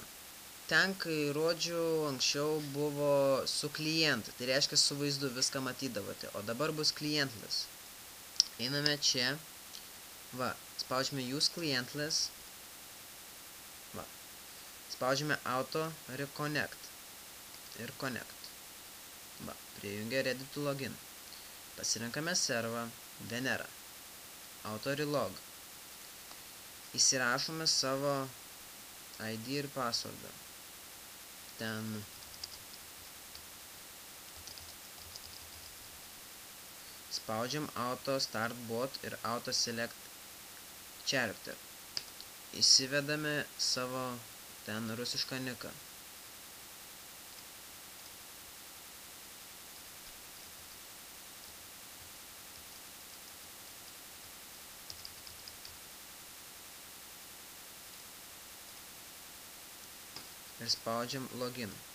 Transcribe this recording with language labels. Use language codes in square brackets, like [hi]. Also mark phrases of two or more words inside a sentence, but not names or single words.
[lt] Ten, kai rodžiau, anksčiau buvo su klientu, tai reiškia su vaizdu viską matydavote, o dabar bus klientless. Einame čia, va, spaudžiame [en] use clientless, [lt] va, spaudžiame auto reconnect ir connect, va, prijungia [en] ready to login, [lt] pasirinkame servą, Venera, [en] auto relog, [lt] įsirašome savo ID ir passwordą, ten spaudžiam [en] auto start bot [lt] ir [en] auto select character. [lt] Įsivedame savo ten rusišką niką. Ir spaudžiam login.